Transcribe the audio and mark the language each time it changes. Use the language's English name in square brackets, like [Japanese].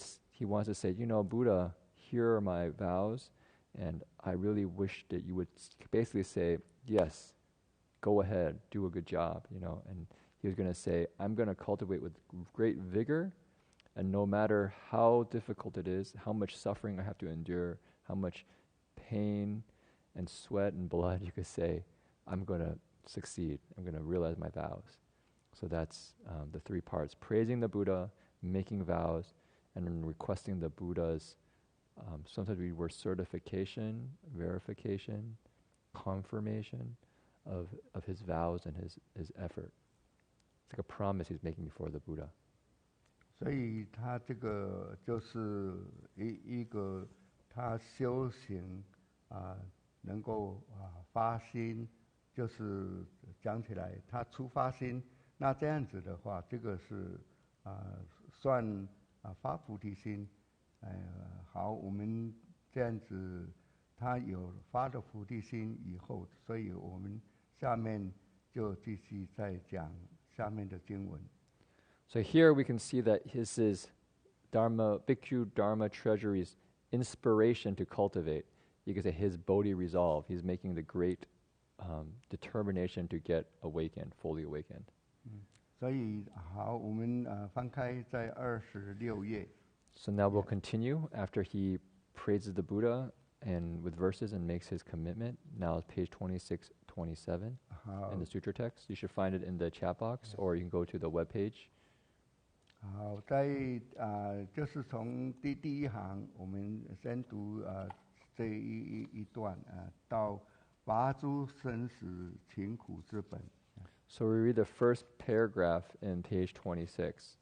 [English] He wants to say, Buddha, here are my vows, and I really wish that you would basically say, yes, go ahead, do a good job, And he was going to say, I'm going to cultivate with great vigor, and no matter how difficult it is, how much suffering I have to endure, how much pain and sweat and blood, you could say, I'm going to succeed. I'm going to realize my vows. So that's the three parts: praising the Buddha, making vows, and then requesting the Buddha's, sometimes we word certification, verification, confirmation of his vows and his effort. It's like a promise he's making before the Buddha. [Chinese] 所以他这个就是一个他修行能够发心，就是讲起来他出发心，那这样子的话，这个是算发菩提心。好，我们这样子，他有发了菩提心以后，所以我们下面就继续再讲下面的经文。 [English] So here we can see that this is Bhikkhu Dharma Treasury's inspiration to cultivate. You could say his Bodhi resolve. He's making the great determination to get awakened, fully awakened. [Chinese] 所以好，我们翻开在26页。 [English] So now we'll continue after he praises the Buddha and with verses and makes his commitment. Now it's page 26, 27 in the Sutra text. You should find it in the chat box, or you can go to the web page. [Chinese] 好，在就是从第一行，我们先读这一段到拔诸生死勤苦之本。 [English] So we read the first paragraph in page 26.